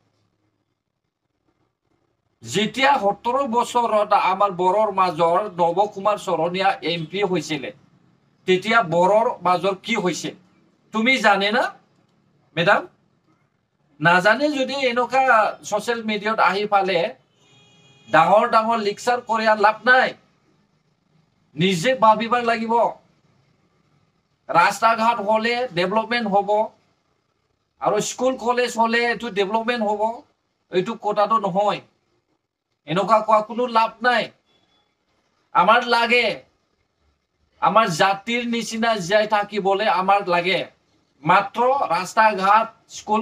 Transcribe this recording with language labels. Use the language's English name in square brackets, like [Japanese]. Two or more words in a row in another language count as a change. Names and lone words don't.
[Assamese] যেতিয়া 17 বছৰত আমাৰ বৰৰ মাজৰ নৱ কুমাৰ চৰণীয়া এমপি হৈছিল তেতিয়া বৰৰ মাজৰ কি হৈছে তুমি জানে না মেডাম নাজানে যদি এনেকা [English] social media [Assamese] আহি পালে ডাঙৰ ডাঙৰ লেকচাৰ কৰি লাভ নাই নিজে ভাবিবার লাগিব রাস্তা ঘাট হলে ডেভেলপমেন্ট হব আৰু স্কুল কলেজ হলে এটো ডেভেলপমেন্ট হব এইটো কথাটো নহয় এনেকা কোৱা কোনো লাভ নাই আমাৰ লাগে আমাৰ জাতিৰ নিচিনা যাই থাকিবলে আমাৰ লাগে মাত্ৰ রাস্তা ঘাট স্কুল